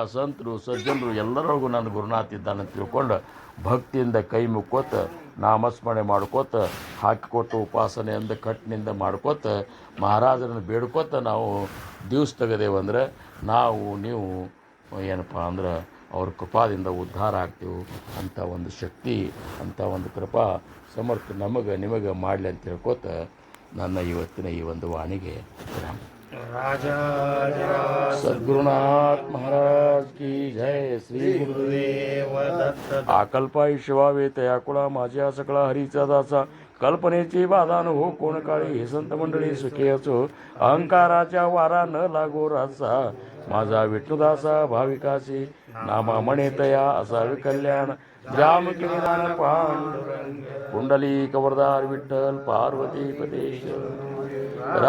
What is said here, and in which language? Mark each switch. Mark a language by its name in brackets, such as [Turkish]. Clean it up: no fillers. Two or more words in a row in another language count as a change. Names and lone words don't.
[Kannada] ಸಂತರು ಸಜ್ಜನರು ಎಲ್ಲರೊಳಗೂ ನನ್ನ ಗುರುನಾಥ ಇದ್ದಾನೆ ಅಂತ ತಿಳ್ಕೊಂಡು ಭಕ್ತಿಯಿಂದ ಕೈ ಮುಕ್ಕೋತ ನಾಮಸ್ಮರಣೆ ಮಾಡ್ಕೋತ ಹಾಕಿಕೊಟ್ಟು ಉಪಾಸನೆಯಿಂದ ಕಟ್ಟಿನಿಂದ ಮಾಡ್ಕೋತ ಮಹಾರಾಜರನ್ನು ಬೇಡ್ಕೋತ ನಾವು ದಿವಸ ತೆಗೆದೇವಂದ್ರೆ ನಾವು ನೀವು ಏನಪ್ಪ ಅಂದ್ರೆ ಅವ್ರ ಕೃಪಾದಿಂದ ಉದ್ಧಾರ ಆಗ್ತೀವಿ ಅಂಥ ಒಂದು ಶಕ್ತಿ ಅಂಥ ಒಂದು ಕೃಪಾ ಸಮರ್ಥ ನಮಗೆ ನಿಮಗೆ ಮಾಡಲಿ ಅಂತ ಹೇಳ್ಕೊತ ನನ್ನ ಇವತ್ತಿನ ಈ ಒಂದು ವಾಣಿಗೆ ವಿರಾಮ. [Hindi] सद्गुरुनाथ महाराज की जय. [Marathi] श्री गुरुदेव दत्त. आकल्पाई शिवावे तया कुळा माझ्या सकळा हरीचा दासा कल्पनेची बाधा न हो कोण काळी हे संत मंडळी सुखी असो अहंकाराच्या वारा न लागो रासा माझा विष्णुदासा भाविकासी नामा म्हणे तया असावे कल्याण ग्राम किनिदान पांडुरंग कुंडली कवरदार विठ्ठल पार्वती पदेश